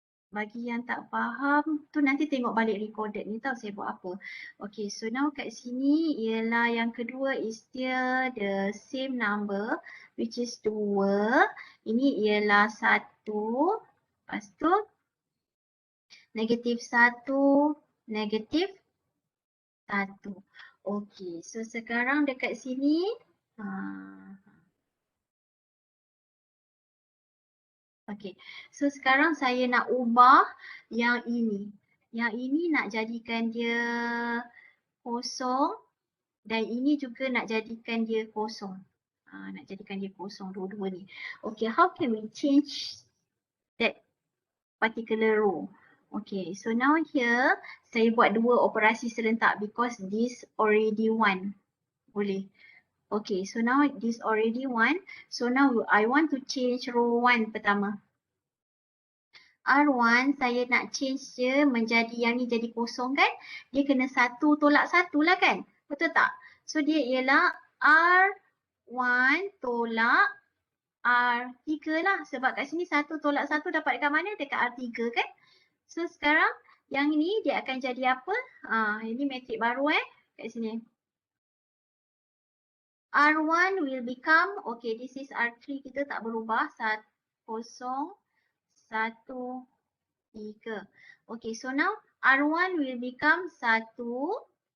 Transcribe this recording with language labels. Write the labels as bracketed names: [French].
[Malay] Bagi yang tak faham tu nanti tengok balik recorded ni tahu saya buat apa. [English] Okay, so now [Malay] kat sini ialah yang kedua [English] is still the same number which is 2. [Malay] Ini ialah 1. Lepas tu negatif 1, negatif 1. Okay, so sekarang dekat sini okay, so sekarang saya nak ubah yang ini. Yang ini nak jadikan dia kosong dan ini juga nak jadikan dia kosong. Nak jadikan dia kosong dua-dua ni. [English] Okay, how can we change that particular row? Okay, so now here saya buat dua operasi serentak because this already one. Boleh. Okay, so now this already one. So now I want to change row 1 pertama. [Malay] R1 saya nak change dia menjadi yang ni jadi kosong kan. Dia kena 1 tolak 1 lah kan. Betul tak? So dia ialah R1 tolak R3 lah. Sebab kat sini 1 tolak 1 dapat dekat mana? Dekat R3 kan. So sekarang yang ni dia akan jadi apa? Ini metrik baru kat sini. [English] R1 will become, okay, this is R3 kita tak berubah. 1, 0, 1, 3. Okay, so now R1 will become 1, 0.